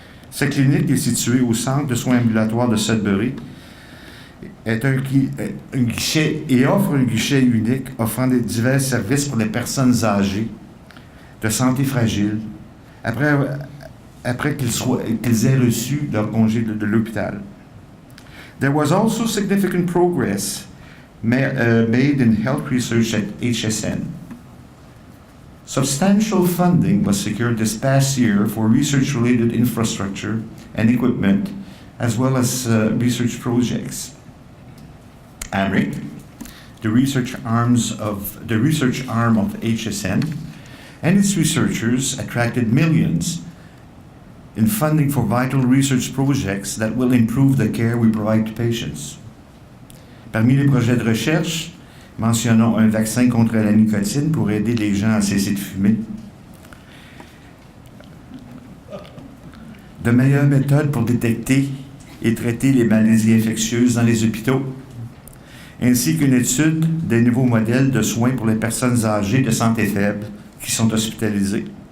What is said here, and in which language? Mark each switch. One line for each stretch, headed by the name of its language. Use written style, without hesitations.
French: Cette clinique est située au centre de soins ambulatoires de Sudbury, est un guichet et offre un guichet unique offrant des divers services pour les personnes âgées, de santé fragile, après qu'ils aient reçu leur congé de l'hôpital.
English: There was also significant progress made in health research at HSN. Substantial funding was secured this past year for research-related infrastructure and equipment, as well as research projects. AMRIC, the research arm of HSN, and its researchers attracted millions in funding for vital research projects that will improve the care we provide to patients.
French: Parmi les projets de recherche, mentionnons un vaccin contre la nicotine pour aider les gens à cesser de fumer. de meilleures méthodes pour détecter et traiter les maladies infectieuses dans les hôpitaux, ainsi qu'une étude des nouveaux modèles de soins pour les personnes âgées de santé faible qui sont hospitalisées.